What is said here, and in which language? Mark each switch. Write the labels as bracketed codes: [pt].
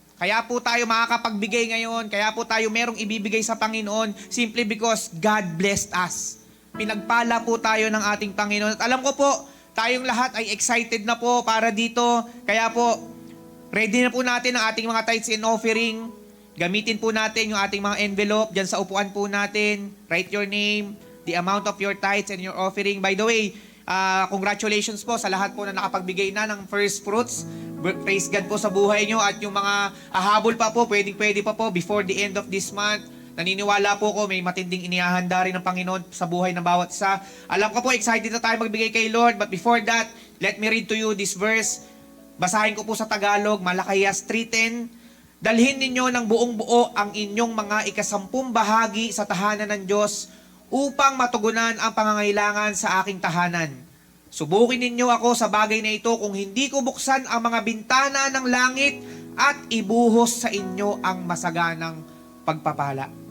[tl] Kaya po tayo makakapagbigay ngayon, kaya po tayo merong ibibigay sa Panginoon [en] simply because God blessed us. [tl] Pinagpala po tayo ng ating Panginoon. At alam ko po, tayong lahat ay excited na po para dito. Kaya po, ready na po natin ang ating mga tithes and offering. Gamitin po natin yung ating mga envelope dyan sa upuan po natin. [en] Write your name, the amount of your tithes and your offering. By the way, congratulations [tl] po sa lahat po na nakapagbigay na ng first fruits. Praise God po sa buhay nyo. At yung mga hahabol pa po, pwede pa po [en] before the end of this month. [tl] Naniniwala po ko may matinding inihahanda rin ng Panginoon sa buhay ng bawat isa. Alam ko po, excited na tayo magbigay kay Lord. [en] But before that, let me read to you this verse. [tl] Basahin ko po sa Tagalog, Malakayas 3:10. Dalhin ninyo ng buong buo ang inyong mga ikasampung bahagi sa tahanan ng Diyos upang matugunan ang pangangailangan sa aking tahanan. Subukin ninyo ako sa bagay na ito kung hindi ko buksan ang mga bintana ng langit at ibuhos sa inyo ang masaganang pagpapala.